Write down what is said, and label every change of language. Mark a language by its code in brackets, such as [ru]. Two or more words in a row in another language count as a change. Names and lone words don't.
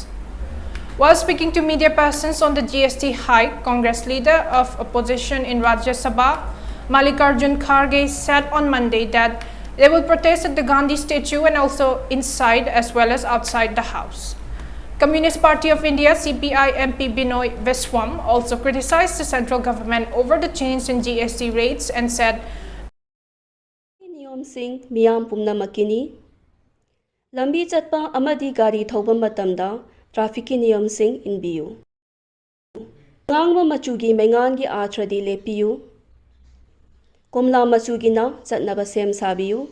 [en] While speaking to media persons on the GST hike, Congress leader of opposition in Rajya Sabha, Mallikarjun Kharge, said on Monday that they will protest at the Gandhi statue and also inside as well as outside the house. Communist Party of India CPI MP Binoy Viswam also criticized the central government over the change in GST rates and said, [mni] Niyom sing miyam pumnamakini lambi chatpa amadi gari thauba matamda traffic niyom sing inbiyu. Ngangwa machugi mengan gi athradi lepiyu. Komla machugina chatnaba sem sabiyu.